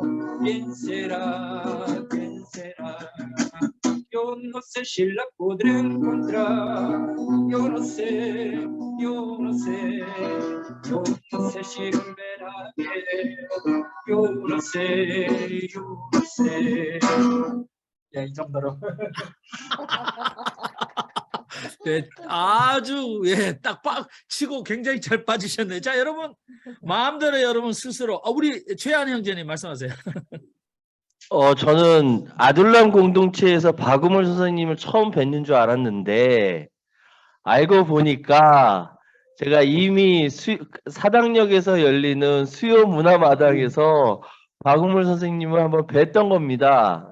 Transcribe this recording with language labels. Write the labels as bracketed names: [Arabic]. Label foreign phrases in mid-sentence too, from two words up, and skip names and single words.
[Spanish] ¿Quién será? ¿Quién será? Yo no sé si la podré encontrar. Yo no sé, yo no sé. Yo no sé si volverá a ver. Yo no sé, yo no sé. [Korean] 예, 이 정도로. 네, 아주 예, 딱 치고 굉장히 잘 빠지셨네요. 자, 여러분 마음대로 여러분 스스로 우리 최한 형제님 말씀하세요. 저는 아둘람 공동체에서 박우물 선생님을 처음 뵙는 줄 알았는데 알고 보니까 제가 이미 사당역에서 열리는 수요 문화마당에서 박우물 선생님을 한번 뵀던 겁니다.